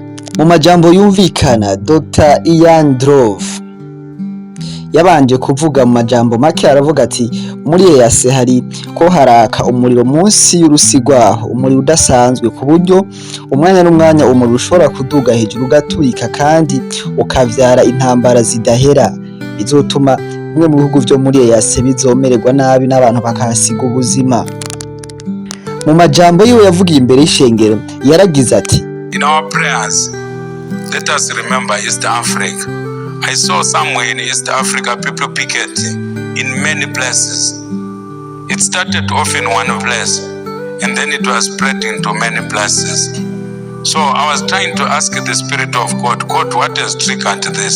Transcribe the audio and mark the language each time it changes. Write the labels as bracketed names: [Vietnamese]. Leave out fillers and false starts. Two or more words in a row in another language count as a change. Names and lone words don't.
[Rundi] Mu majambo yumvikana, Dr. Ian Drove yabanje kuvuga mu majambo make, aravuga ati muri EAC haraka umuriro munsi y'urusigwaho, umuriro udasanzwe ku buryo umwanya n'umwanya umuriro ushobora kuduga hejuru ugaturika kandi ukavyara intambara zidahera, bizotuma bimwe mu bihugu vyo muri EAC bizomererwa nabi n'abantu bakahasiga ubuzima. Mu majambo yiwe yavugiye imbere y'ishengero yaragize ati, [English] in our prayers let us remember East Africa. I saw somewhere in East Africa people picketing in many places. It started off in one place and then it was spread into many places. So I was trying to ask the Spirit of God, what has triggered this?